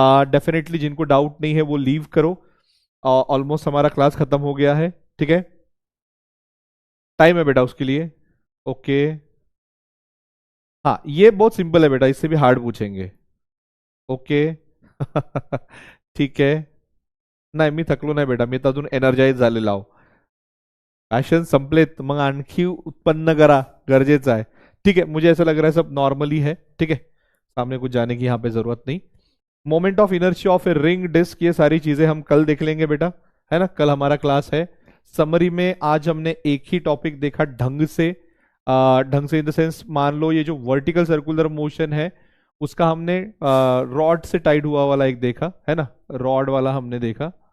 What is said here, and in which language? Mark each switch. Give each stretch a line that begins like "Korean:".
Hindi: Definitely जिनको doubt नहीं है वो लीव करो। ऑलमोस्ट हमारा क्लास खत्म हो गया है, ठीक है। टाइम है बेटा उसके लिए। ओके, हाँ ये बहुत सिंपल है बेटा, इससे भी हार्ड पूछेंगे। ओके। ठीक है।
Marathi: नाही मी थकलो नाही बेटा, मी तर अजून एनर्जाइज झालेला आहो. पॅशन संपलेत, मग आणखी उत्पन्न करा, गरजेचं आहे।
Hindi: ठीक है, मुझे ऐसा लग रहा है सब नॉर्मली है, ठीक है। सामने कुछ जाने की यहाँ पे जरूरत नहीं। Moment of inertia of a ring disc, ये सारी चीजें हम कल देख लेंगे बेटा, है ना। कल हमारा क्लास है। समरी में आज हमने एक ही टॉपिक देखा ढंग से। ढंग से
English: in the sense,
Hindi: मान लो ये जो वर्टिकल सर्कुलर मोशन है उसका हमने रॉड से टाइड हुआ वाला एक देखा, है ना, रॉड वाला हमने देखा।